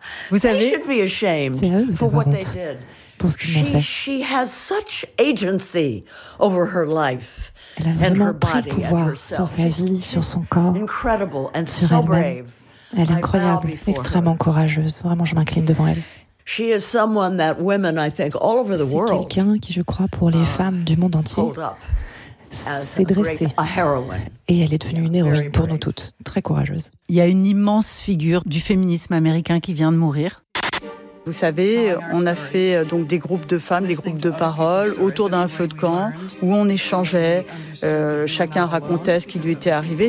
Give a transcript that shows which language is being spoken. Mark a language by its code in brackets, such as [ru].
[fr] Vous savez, [en] they should be ashamed [fr] c'est à eux d'avoir honte pour ce qu'ils m'ont fait. [en] She has such agency over her life. [fr] Elle a vraiment pris pouvoir sur sa vie, sur son corps, sur elle-même. Elle est incroyable, extrêmement courageuse. Vraiment, je m'incline devant elle. [en] She is someone that women, I think, all over the world. [fr] C'est quelqu'un qui, je crois, pour les femmes du monde entier, s'est dressée. Et elle est devenue une héroïne pour nous toutes. Très courageuse. Il y a une immense figure du féminisme américain qui vient de mourir. Vous savez, on a fait donc des groupes de femmes, des groupes de parole autour d'un feu de camp où on échangeait, chacun racontait ce qui lui était arrivé.